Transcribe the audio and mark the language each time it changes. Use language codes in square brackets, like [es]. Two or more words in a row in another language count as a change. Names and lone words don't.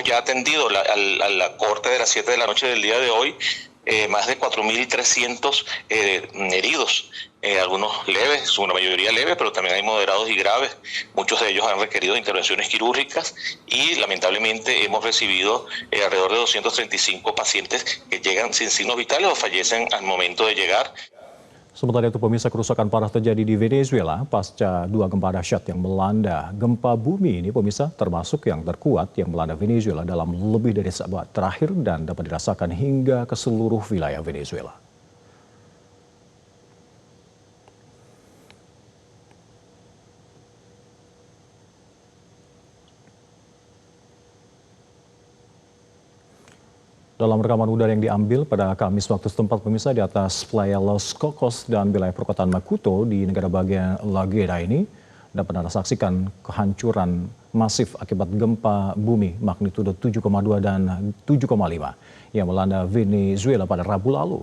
[es] ya atendido a la corte de las 7 de la noche del día de hoy más de 4.300 heridos, algunos leves, una mayoría leve, pero también hay moderados y graves. Muchos de ellos han requerido intervenciones quirúrgicas y lamentablemente hemos recibido alrededor de 235 pacientes que llegan sin signos vitales o fallecen al momento de llegar. [id] Sementara itu, pemirsa, kerusakan parah terjadi di Venezuela pasca dua gempa dahsyat yang melanda. Gempa bumi ini, pemirsa, termasuk yang terkuat yang melanda Venezuela dalam lebih dari seabad terakhir dan dapat dirasakan hingga ke seluruh wilayah Venezuela. Dalam rekaman udara yang diambil pada Kamis waktu setempat, pemirsa, di atas Playa Los Cocos dan wilayah perkotaan Macuto di negara bagian La Guaira ini, dapat Anda saksikan kehancuran masif akibat gempa bumi magnitudo 7,2 dan 7,5 yang melanda Venezuela pada Rabu lalu.